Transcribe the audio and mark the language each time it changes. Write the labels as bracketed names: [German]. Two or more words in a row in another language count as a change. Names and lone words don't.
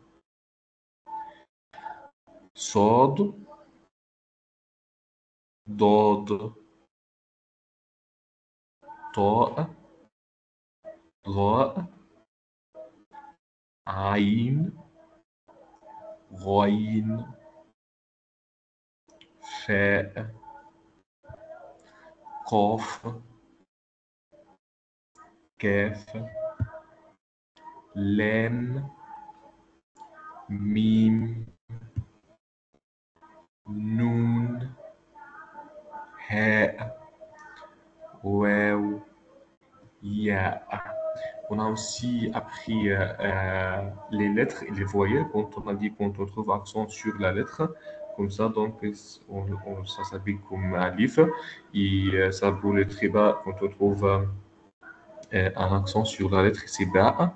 [Arabic] صاد ضاد طاء راء عين, غين, فاء قاف كاف لام ميم نون هاء واو ياء. [French] On a aussi appris les lettres et les voyelles quand on a dit qu'on trouve accent sur la lettre. Comme ça, ça s'appelle comme alif. Ça pour le très bas, quand on trouve un accent sur la lettre, c'est ba.